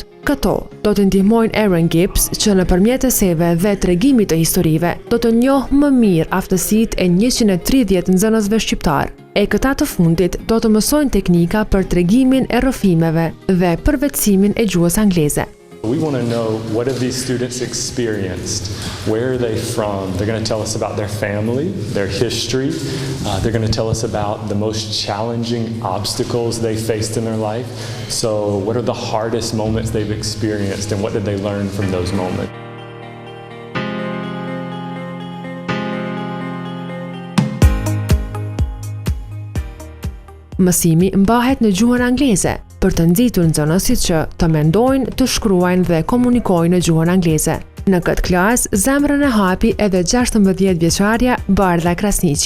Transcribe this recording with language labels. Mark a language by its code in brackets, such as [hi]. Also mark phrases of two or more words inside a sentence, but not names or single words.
[sq] Këto do të ndihmojnë Aaron Gibbs që nëpërmjet eseve dhe tregimit të historive do të njohë më mirë aftësitë e 130 nxënësve shqiptar. E këta të fundit do të mësojnë teknika për tregimin e rrëfimeve dhe përvetësimin e gjuhës angleze. [en] We want to know what have these students experienced, where are they from? They're going to tell us about their family, their history. They're going to tell us about the most challenging obstacles they faced in their life. So what are the hardest moments they've experienced and what did they learn from those moments? [sq] Mësimi mbahet në gjuhën angleze për të nxitur nxënësit që të mendojnë, të shkruajnë dhe komunikojnë në gjuhën angleze. Në këtë klasë, zemrën e hapi edhe 16 vjeçarja Bardha Krasniqi.